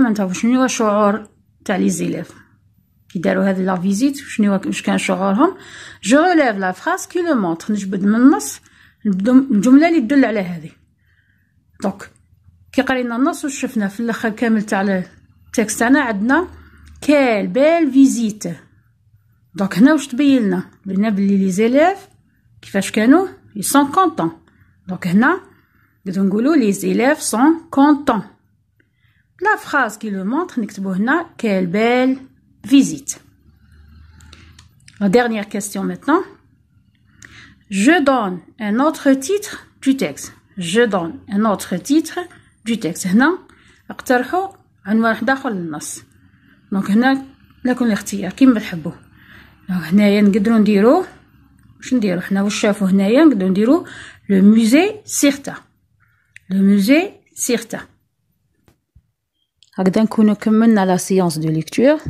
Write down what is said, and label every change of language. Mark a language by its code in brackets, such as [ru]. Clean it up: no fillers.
[ar] معناتها شنو هو الشعور تاع les élèves كي داروا هذه لا فيزيت؟ شنو واش كان شعورهم؟ [fr] Je relève la phrase qui le montre. [ar] نجبد من النص الجمله اللي تدل على هذه. دونك كي قرينا النص واش شفنا في الاخر كامل تاع التكست تاعنا عندنا [fr] quelle belle visite. [ar] دونك هنا واش تبين لنا؟ بلي لي زيليف كيفاش كانوا [fr] ils sont contents. [ar] دونك هنا نقدروا نقولوا [fr] les élèves sont contents. La phrase qui le montre [ar] نكتبوا هنا [fr] quelle belle visite. La dernière question maintenant. Je donne un autre titre du texte. Je donne un autre titre du texte. [ar] هنا اقترحوا عنوان واحد اخر للنص. دونك هنا لكم الاختيار كيما تحبوا. هنايا نقدروا نديرو واش نديرو حنا واش شافوا هنايا نقدروا نديرو لو موزي سيرتا. لو موزي سيرتا. هكذا نكونوا كملنا لا سيونس دو ليكتور.